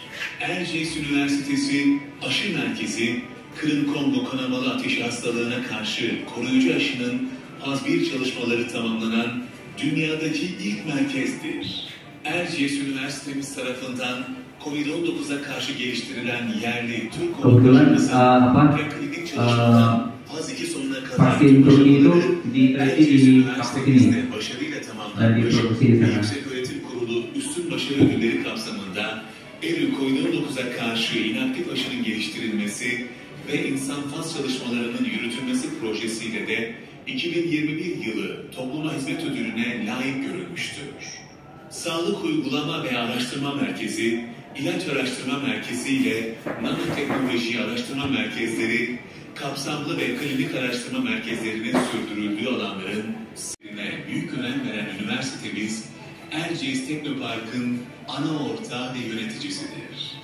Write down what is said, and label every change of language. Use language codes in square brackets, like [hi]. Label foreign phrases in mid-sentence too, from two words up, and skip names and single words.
[tr] Erciyes Üniversitesi Aşı Merkezi, Kırım-Kongo kanamalı ateşi hastalığına karşı koruyucu aşının faz 1 çalışmaları tamamlanan dünyadaki ilk merkezdir. Erciyes Üniversitemiz tarafından COVID-19'a karşı geliştirilen yerli Türk [id] Kebetulan [tr] ve klinik çalışmadan faz 2 sonuna kadar [id] vaksin Turki itu diteliti di kampus ini [tr] başarıyla [id] dan [tr] tamamlanmış [id] diproduksi di [tr] ve [id] sana. [tr] Yükseköğretim Kurulu üstün başarı ödülleri kapsamında ERÜ COVID-19'a karşı inaktif aşının geliştirilmesi ve insan faz çalışmalarının yürütülmesi projesiyle de 2021 yılı Topluma Hizmet Ödülü'ne layık görülmüştür. Sağlık Uygulama ve Araştırma Merkezi, İlaç Araştırma Merkezi ile Nanoteknoloji Araştırma Merkezleri, kapsamlı ve klinik araştırma merkezlerinin sürdürüldüğü alanların sirine büyük önem veren üniversitemiz, Erciyes Teknopark'ın ana ortağı ve yöneticisidir.